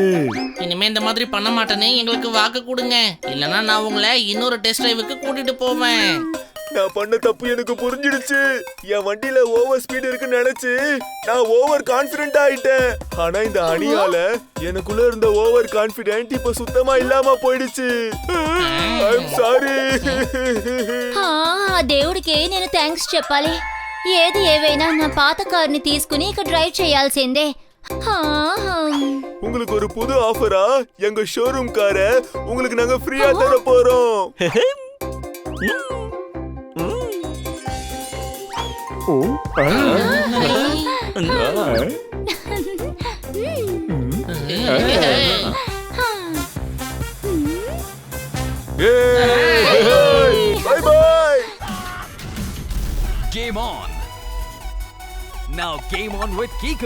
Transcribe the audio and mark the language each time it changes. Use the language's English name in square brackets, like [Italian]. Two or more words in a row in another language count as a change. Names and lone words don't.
[Tamil] இனிமே இந்த மாதிரி பண்ண மாட்டேன்னு எங்களுக்கு வாக்கு கொடுங்க, இல்லனா நான் உங்களை இன்னொரு [English] test drive-ukku [Tamil] கூட்டிட்டு போவேன். நான் பண்ண தப்பு எனக்கு புரிஞ்சிடுச்சு. என் வண்டியில [English] over speed [Tamil] இருக்குன்னு நினைச்சு நான் [English] over confident [Tamil] ஆயிட்டேன். ஆனா இந்த அணியால எனக்குள்ள இருந்த [English] over confident [Tamil] இப்ப சுத்தமா இல்லாம போயிடுச்சு. [English] I am sorry. [Telugu] దేవుడికి నేను థ్యాంక్స్ చెప్పాలి. ఏది ఏవైనా నా పాత కార్ని తీసుకుని ఇక డ్రైవ్ చేయాల్సిందే. [Tamil] உங்களுக்கு ஒரு புது ஆஃபரா? எங்க [English] showroom car [Tamil] உங்களுக்கு நாங்க ஃப்ரீயா தர போறோம். ஓ [English] Bye bye. Game on. Now game on with Kiko.